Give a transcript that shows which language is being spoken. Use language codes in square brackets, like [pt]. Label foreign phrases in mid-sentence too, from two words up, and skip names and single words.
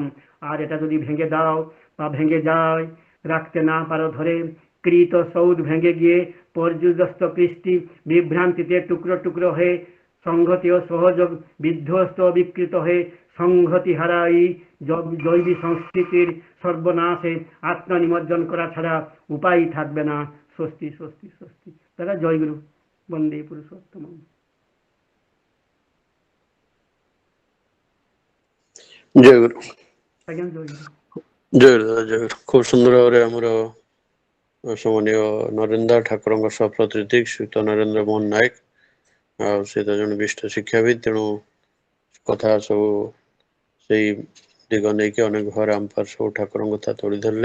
[bn] আর এটা যদি ভেঙে দাও বা ভেঙে যায়, রাখতে না পারো ধরে, কৃত সৌধ ভেঙে গিয়ে পর্যুদস্ত কৃষ্টি বিভ্রান্তিতে টুকরো টুকরো হয়ে সংহতি ও সহযোগ বিধ্বস্ত বিকৃত হয়ে সংহতি হারাই জৈবী সংস্কৃতির সর্বনাশে আত্মনিমজ্জন করা ছাড়া উপায় থাকবে না। স্বস্তি স্বস্তি স্বস্তি। দাদা জয়গুরু, বন্দে পুরুষোত্তম। জয়গুরু। আজ্ঞା জয়গুরু। [or] ଜୟ ଦାଦା ଜୟ। ଖୁବ ସୁନ୍ଦର ଭାବରେ ଆମର ସମ୍ମାନୀୟ ନରେନ୍ଦ୍ର ଠାକୁରଙ୍କ ସହପ୍ରତିନିଧି ଶ୍ରୀଯୁକ୍ତ ନରେନ୍ଦ୍ର ମୋହନ ନାୟକ, ଆଉ ସେ ତ ଜଣେ ବିଶିଷ୍ଟ ଶିକ୍ଷାବିତ୍, ତେଣୁ କଥା ସବୁ ସେଇ ଦିଗ ନେଇକି ଅନେକ ଭାବରେ ଆମ ପାଖରେ ସବୁ ଠାକୁରଙ୍କ କଥା ତୋଳି ଧରିଲେ।